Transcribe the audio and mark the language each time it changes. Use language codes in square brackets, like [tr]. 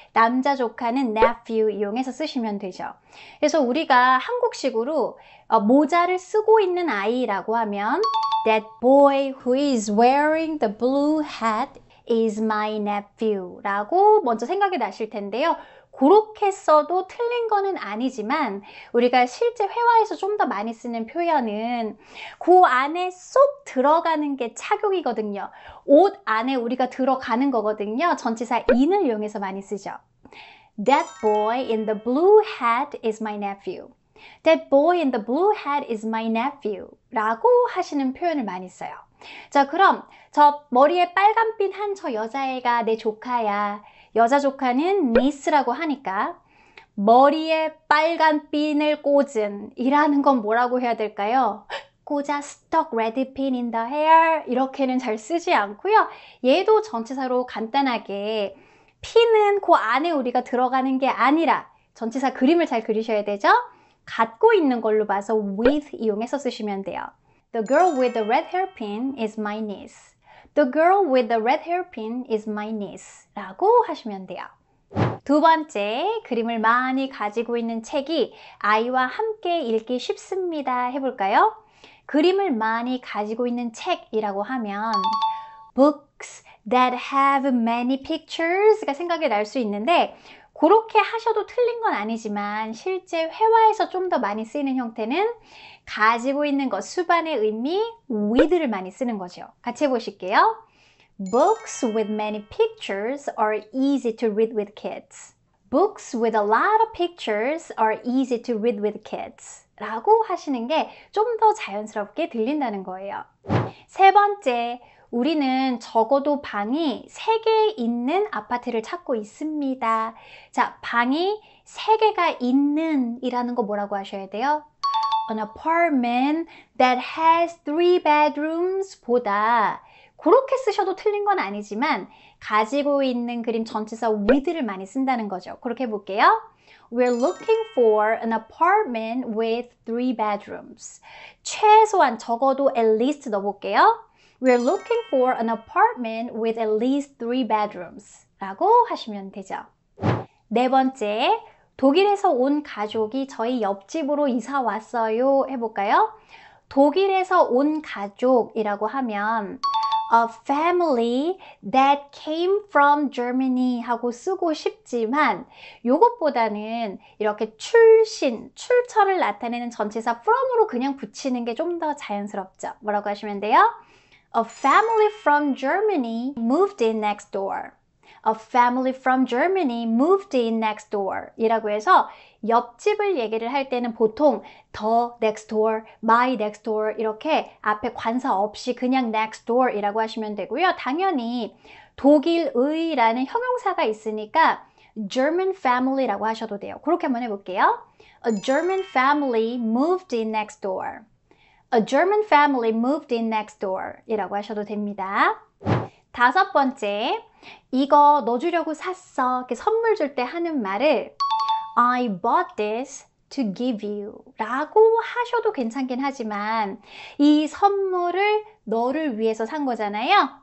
[ko] 남자 조카는 nephew 이용해서 쓰시면 되죠. 그래서 우리가 한국식으로 모자를 쓰고 있는 아이라고 하면 That boy who is wearing the blue hat is my nephew 라고 먼저 생각이 나실 텐데요. 그렇게 써도 틀린 거는 아니지만 우리가 실제 회화에서 좀 더 많이 쓰는 표현은 그 안에 쏙 들어가는 게 착용이거든요. 옷 안에 우리가 들어가는 거거든요. 전치사 in을 이용해서 많이 쓰죠. [en] That boy in the blue hat is my nephew. That boy in the blue hat is my nephew 라고 하시는 표현을 많이 써요. [ko] 자, 그럼 저 머리에 빨간핀 한 저 여자애가 내 조카야. 여자 조카는 niece라고 하니까 머리에 빨간 핀을 꽂은 이라는 건 뭐라고 해야 될까요? [en] 꽂아 stuck red pin in the hair 이렇게는 잘 쓰지 않고요. [ko] 얘도 전치사로 간단하게 핀은 그 안에 우리가 들어가는 게 아니라 전치사 그림을 잘 그리셔야 되죠? 갖고 있는 걸로 봐서 with 이용해서 쓰시면 돼요. [en] The girl with the red hairpin is my niece. The girl with the red hairpin is my niece 라고 하시면 돼요. [ko] 두 번째, 그림을 많이 가지고 있는 책이 아이와 함께 읽기 쉽습니다. 해볼까요? 그림을 많이 가지고 있는 책이라고 하면 books that have many pictures 가 생각이 날 수 있는데 그렇게 하셔도 틀린 건 아니지만 실제 회화에서 좀 더 많이 쓰이는 형태는 가지고 있는 것, 수반의 의미 with를 많이 쓰는 거죠. 같이 해보실게요. [en] Books with many pictures are easy to read with kids. Books with a lot of pictures are easy to read with kids. [ko] 라고 하시는 게 좀 더 자연스럽게 들린다는 거예요. 세 번째, 우리는 적어도 방이 3개 있는 아파트를 찾고 있습니다. 자, 방이 3개가 있는 이라는 거 뭐라고 하셔야 돼요? An apartment that has 3 bedrooms 보다 그렇게 쓰셔도 틀린 건 아니지만 가지고 있는 그림 전치사 with를 많이 쓴다는 거죠. 그렇게 해볼게요. [en] We're looking for an apartment with 3 bedrooms. [ko] 최소한 적어도 at least 넣어볼게요. [en] We're looking for an apartment with at least 3 bedrooms 라고 하시면 되죠. [ko] 네 번째, 독일에서 온 가족이 저희 옆집으로 이사 왔어요. 해볼까요? 독일에서 온 가족이라고 하면 A family that came from Germany 하고 쓰고 싶지만 이것보다는 이렇게 출처를 나타내는 전치사 from으로 그냥 붙이는 게 좀 더 자연스럽죠. 뭐라고 하시면 돼요? [en] A family from Germany moved in next door. [ko] A family from Germany moved in next door 이라고 해서 옆집을 얘기를 할 때는 보통 the next door, my next door 이렇게 앞에 관사 없이 그냥 next door 이라고 하시면 되고요. 당연히 독일의라는 형용사가 있으니까 German family라고 하셔도 돼요. 그렇게 한번 해볼게요. [en] A German family moved in next door. A German family moved in next door 이라고 하셔도 됩니다. [ko] 다섯 번째, 이거 너 주려고 샀어. 이렇게 선물 줄 때 하는 말을 I bought this to give you 라고 하셔도 괜찮긴 하지만 이 선물을 너를 위해서 산 거잖아요.